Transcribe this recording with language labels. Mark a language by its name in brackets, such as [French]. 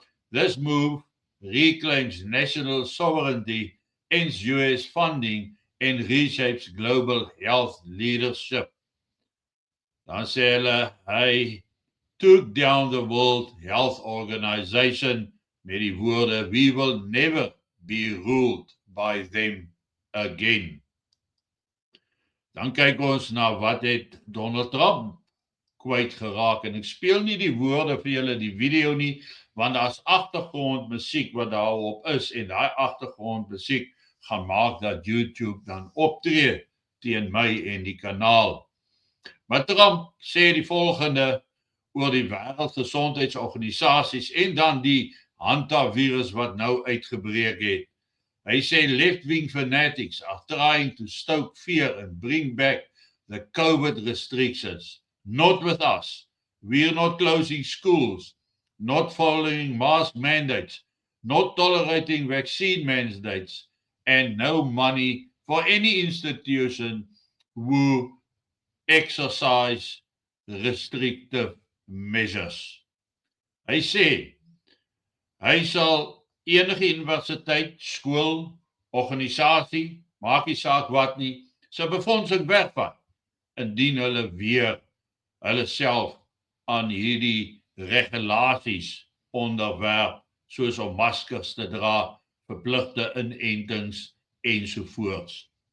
[English] This move reclaims national sovereignty, ends US funding, and reshapes global health leadership. [Afrikaans] Dan sê hulle, [English] hy took down the World Health Organization [Afrikaans] met die woorde, [English] we will never be ruled by them again. [Afrikaans] Dan kyk ons na wat het Donald Trump kwyt geraak en ek speel nie die woorde vir julle die video nie want daar's agtergrondmusiek wat daarop is en daai agtergrondmusiek gaan maak dat YouTube dan optree teen my en die kanaal. Maar Trump sê die volgende oor die Wêreldgesondheidsorganisasies en dan die hantavirus wat nou uitgebreek het. Hy sê [English] left-wing fanatics are trying to stoke fear and bring back the COVID restrictions. Not with us. We're not closing schools, not following mask mandates, not tolerating vaccine mandates, and no money for any institution who exercise restrictive measures. [Afrikaans] Hy sê, hy sal enige universiteit, skool, organisasie, maak nie saak wat nie, sy befondsing wegvat, indien hulle weer hulle self aan hierdie regulasies onderwerp, soos om maskers te dra, verpligte inentings ensovoorts.